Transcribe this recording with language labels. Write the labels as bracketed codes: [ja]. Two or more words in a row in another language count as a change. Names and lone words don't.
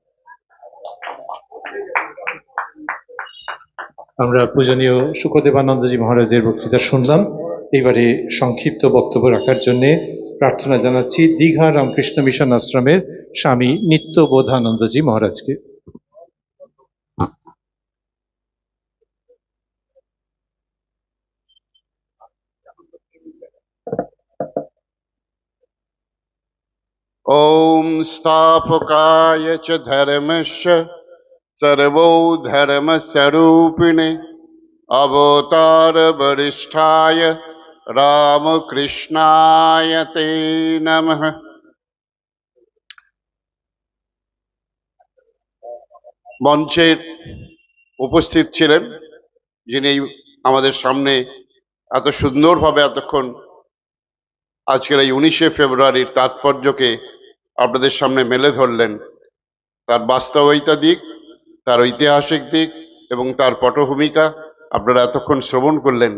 [bn] আমরা পূজনীয় শুকদেবানন্দজি মহারাজের বক্তৃতা শুনলাম। এবারে সংক্ষিপ্ত বক্তব্য রাখার জন্য প্রার্থনা জানাচ্ছি দীঘা রামকৃষ্ণ মিশন আশ্রমের স্বামী নিত্যবোধানন্দজি মহারাজকে। [sa] ॐ स्थापकाय च धर्मस्य सर्वधर्मस्वरूपिणे अवतार वरिष्ठाय रामकृष्णाय ते नमः। [bn] মঞ্চের উপস্থিত ছিলেন যিনি আমাদের সামনে এত সুন্দরভাবে এতক্ষণ আজকের এই 19শে ফেব্রুয়ারির তাৎপর্যকে আপনাদের সামনে মেলে ধরলেন, তার বাস্তবিকতা দিক, তার ঐতিহাসিক দিক এবং তার পটভূমিকা আপনারা এতক্ষণ শ্রবণ করলেন।